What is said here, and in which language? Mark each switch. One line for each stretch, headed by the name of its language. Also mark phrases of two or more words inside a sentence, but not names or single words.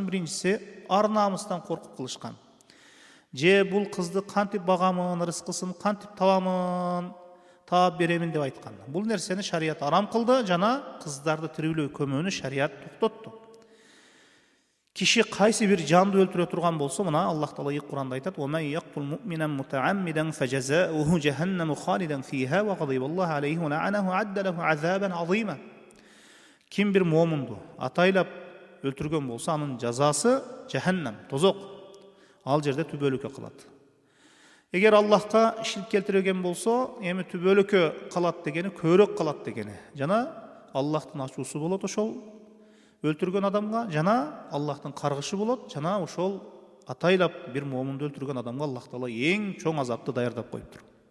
Kyrgyz: Биринчиси ар намыстан коркуп кылышкан. Же бул кызды кантип багамын, рызкысын кантип табамын, таап беремин деп айткан. Бул нерсени шарият арам кылды, жана кыздарды тирүүлөй көмүүнү шарият токтотту. Киши кайсы бир жанды өлтүрө турган болсо, мына Аллах Таала Кур'анда айтат:
Arabic: "ومن يقتل مؤمنا متعمدا فجزاؤه جهنم خالدا فيها وغضب الله عليه ولعنه وأعد له عذابا عظيما."
Kyrgyz: Ким бир муъминду атайлап өлтүргөн болсо, анын жазасы жаханнам, тозок. Ал жерде түбөлүккө калат. Эгер Аллахка ширк келтирген болсо, эми түбөлүккө калат дегени көбүрөөк калат дегени. Жана Аллахтын ачуусу болот ошол өлтүргөн адамга, жана Аллахтын каргышы болот, жана ошол атайлап бир муъминди өлтүргөн адамга Аллах Таала эң чоң азапты даярдап коюптур.